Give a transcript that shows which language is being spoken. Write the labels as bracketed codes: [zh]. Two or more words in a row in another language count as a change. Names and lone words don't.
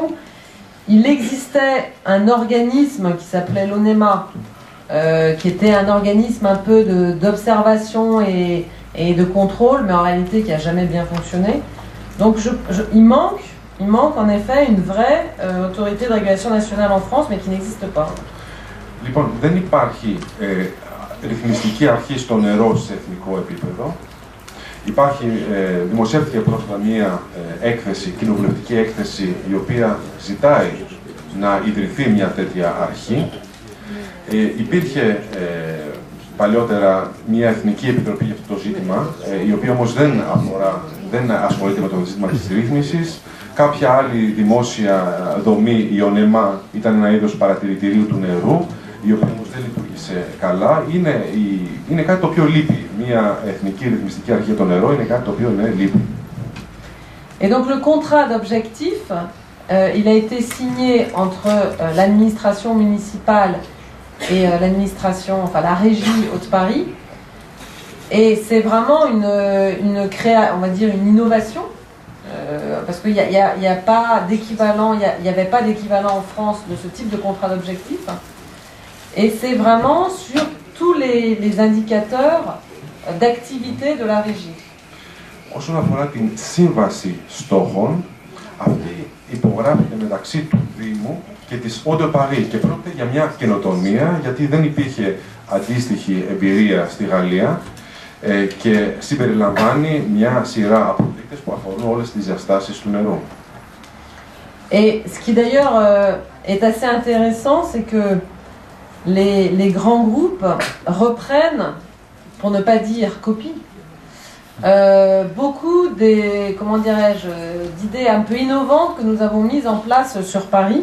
[fr] Il existait un organisme qui s'appelait l'ONEMA, qui était un organisme un peu d'observation et de contrôle, mais en réalité qui n'a jamais bien fonctionné. Donc il manque en effet une vraie autorité de régulation nationale en France, mais qui n'existe pas. [el] Λοιπόν, δεν υπάρχει ρυθμιστική αρχή στο νερό σε εθνικό επίπεδο. Δημοσιεύτηκε πρόσφατα μία έκθεση, κοινοβουλευτική έκθεση, η οποία ζητάει να ιδρυθεί μια τέτοια αρχή. Υπήρχε παλιότερα μια εθνική επιτροπή για αυτό το ζήτημα, η οποία όμως δεν ασχολείται με το ζήτημα της ρύθμισης. Κάποια άλλη δημόσια δομή, η ΟΝΕΜΑ, ήταν ένα είδος παρατηρητηρίου του νερού, η οποία όμως δεν λειτουργήσε καλά. Είναι κάτι το οποίο λείπει. Μια εθνική ρυθμιστική αρχή για το νερό είναι κάτι το οποίο λείπει. [fr] Et donc le contrat d'objectif, il a été signé entre l'administration municipale et l'administration, enfin la régie Haute-Paris. Et c'est vraiment on va dire une innovation, parce qu'il n'y a pas d'équivalent, il n'y avait pas d'équivalent en France de ce type de contrat d'objectif. Et c'est vraiment sur tous les indicateurs d'activité de la régie. [el] Όσον αφορά την σύμβαση στόχων, αυτή υπογράφηκε μεταξύ του Δήμου και της Haute-Paris και πρόκειται για μια καινοτομία, γιατί δεν υπήρχε αντίστοιχη εμπειρία στη Γαλλία και συμπεριλαμβάνει μια σειρά από δείκτες που αφορούν όλες τις διαστάσεις του νερού. [fr] Et ce qui d'ailleurs est assez intéressant, c'est que les grands groupes reprennent, pour ne pas dire copient, beaucoup d'idées un peu innovantes que nous avons mises en place sur Paris.